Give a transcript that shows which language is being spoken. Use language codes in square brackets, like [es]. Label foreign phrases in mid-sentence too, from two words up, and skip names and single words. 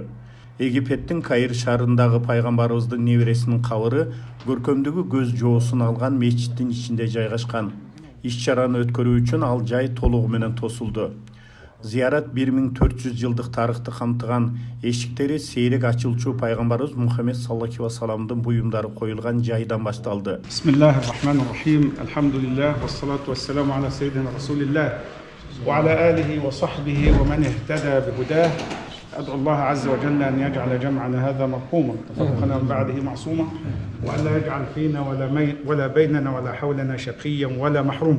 [ky] Египеттин Кайыр шаарындагы пайгамбарыбыздын небересинин кабыры көркөмдүгү көз жоосун алган мечиттин ичинде жайгашкан. Иш-чараны өткөрүү үчүн ал жай толугу менен тосулду. Зиярат 1400 жылдык тарыхты камтыган, эшиктери сейрек ачылчу пайгамбарыбыз Мухаммед [ar] صلى الله عليه وسلم [ky] буюмдары коюлган жайдан башталды. [ar] بسم الله الرحمن الرحيم. الحمد لله والصلاة والسلام على سيدنا رسول الله وعلى آله وصحبه ومن اهتدى بهداه. أدعو الله عز وجل أن يجعل جمعنا هذا مرحوما تفرقنا من بعده معصوما وأن لا يجعل فينا ولا بيننا ولا حولنا شقيا ولا محروما.